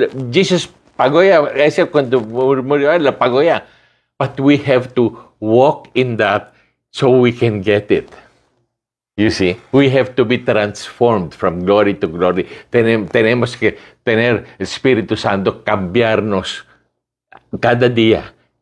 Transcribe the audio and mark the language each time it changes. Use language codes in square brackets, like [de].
[es] Jesus pagoya, ese cuando murió la pagoya. [en] But we have to walk in that so we can get it. You see, we have to be transformed from glory to glory. [es] Tenemos que tener el Espíritu Santo cambiarnos cada día.